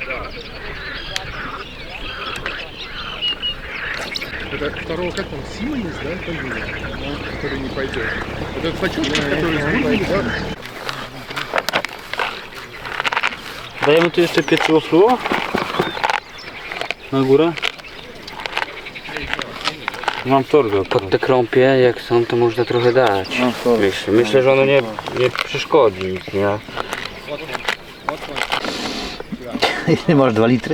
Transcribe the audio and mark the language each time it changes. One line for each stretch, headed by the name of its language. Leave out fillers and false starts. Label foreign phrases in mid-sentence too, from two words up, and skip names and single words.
Russian: Это второго, как там, Симонс, да, фамилия, который не пойдет. Это Фачевский, который с Бургундом, да?
Polish: Dajemy tu jeszcze pieczywo fluo? Na górę? Mam torbę. Pod te krąpie, jak są, to można trochę dać. Myślę, że ono nie przeszkodzi nic, nie? Ile masz 2 litry?